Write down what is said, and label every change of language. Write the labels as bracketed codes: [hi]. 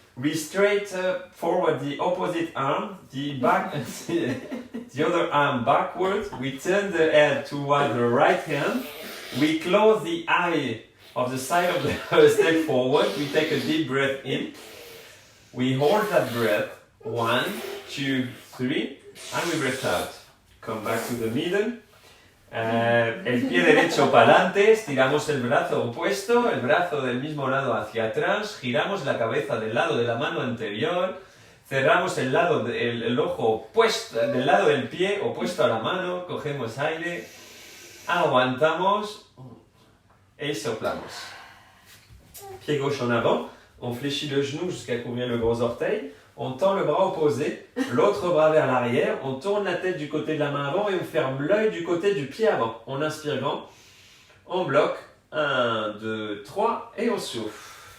[en] We straight forward the opposite arm, the other arm backwards. We turn the head toward the right hand. We close the eye of the side of the step forward. We take a deep breath in. We hold that breath. 1, 2, 3, and we breathe out. Come back to the middle. [es] El pie derecho para adelante, estiramos el brazo opuesto, el brazo del mismo lado hacia atrás, giramos la cabeza del lado de la mano anterior, cerramos el ojo opuesto, del lado del pie opuesto a la mano, cogemos aire, aguantamos et soplamos. [fr] Pied gauche en avant, on fléchit le genou jusqu'à couvrir le gros orteil. On tend le bras opposé, l'autre bras vers l'arrière, on tourne la tête du côté de la main avant et on ferme l'œil du côté du pied avant. On inspire grand, on bloque, 1, 2, 3 et on souffle.